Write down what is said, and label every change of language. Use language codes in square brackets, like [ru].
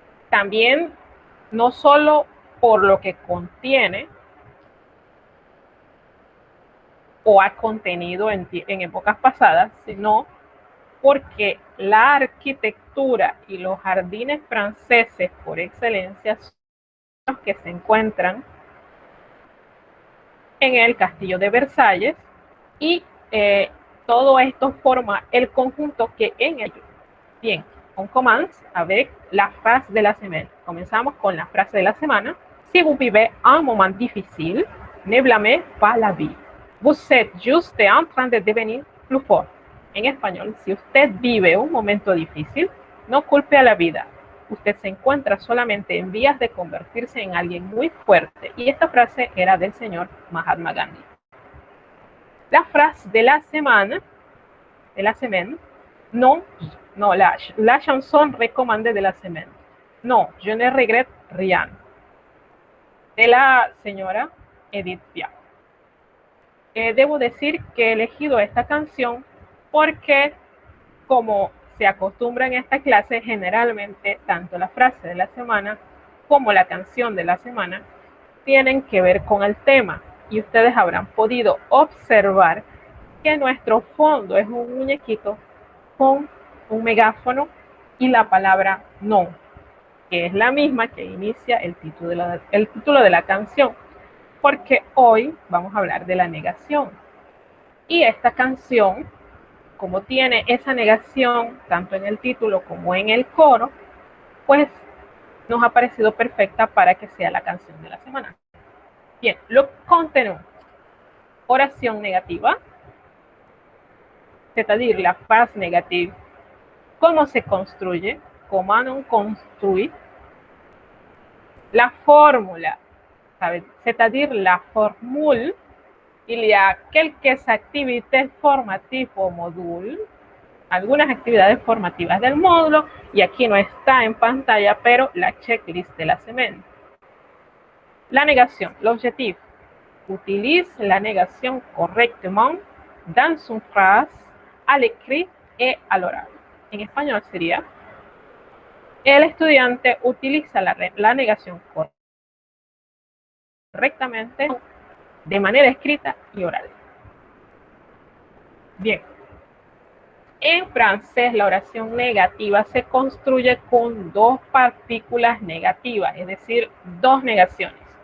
[es] También, no solo por lo que contiene o ha contenido en épocas pasadas, sino porque la arquitectura y los jardines franceses por excelencia son los que se encuentran en el castillo de Versalles y todo esto forma el conjunto que en ello. [fr] Bien, on commence avec la phrase de la semaine. [es] Comenzamos con la frase de la semana. [fr] Si vous vivez un moment difficile, ne blâmez pas la vie. Vous êtes juste en train de devenir plus fort. [es] En español, si usted vive un momento difícil, no culpe a la vida. Usted se encuentra solamente en vías de convertirse en alguien muy fuerte. Y esta frase era del señor Mahatma Gandhi. [fr] La frase de la semaine, non, la chanson recommandée de la semaine. Non, je ne regrette rien. [es] De la señora [fr] Edith Piaf. [es] Debo decir que he elegido esta canción porque, como se acostumbra en esta clase, generalmente tanto la frase de la semana como la canción de la semana tienen que ver con el tema. Y ustedes habrán podido observar que nuestro fondo es un muñequito con un megáfono y la palabra no, que es la misma que inicia el título de la canción, porque hoy vamos a hablar de la negación. Y esta canción, como tiene esa negación tanto en el título como en el coro, pues nos ha parecido perfecta para que sea la canción de la semana. [fr] Bien, le contenu. [es] Oración negativa, [fr] c'est-à-dire la phrase négative. [es] ¿Cómo se construye? [fr] Comment on construit? [es] La fórmula, [fr] c'est-à-dire la formule. Il y a quelques activités formatives au module, algunas actividades formativas del módulo, y aquí no está en pantalla, pero la checklist de la semana. [es] La negación, [fr] l'objectif. Utilise la negación correctement dans une phrase, à l'écrit et à l'oral. [es] En español sería: el estudiante utiliza la negación correctamente de manera escrita y oral. Bien. En francés, la oración negativa se construye con dos partículas negativas, es decir, dos negaciones.